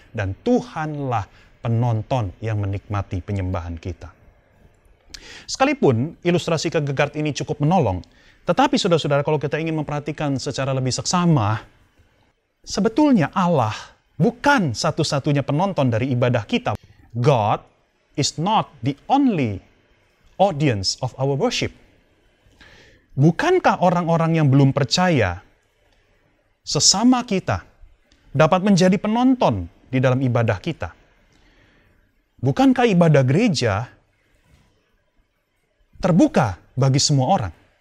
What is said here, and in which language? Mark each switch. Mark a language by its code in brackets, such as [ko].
[id] Dan Tuhanlah penonton yang menikmati penyembahan kita. Sekalipun ilustrasi Kierkegaard ini cukup menolong, tetapi saudara-saudara, kalau kita ingin memperhatikan secara lebih seksama, sebetulnya Allah bukan satu-satunya penonton dari ibadah kita. [en] God is not the only audience of our worship. [id] Bukankah orang-orang yang belum percaya, sesama kita, dapat menjadi penonton di dalam ibadah kita? Bukankah ibadah gereja terbuka bagi semua orang?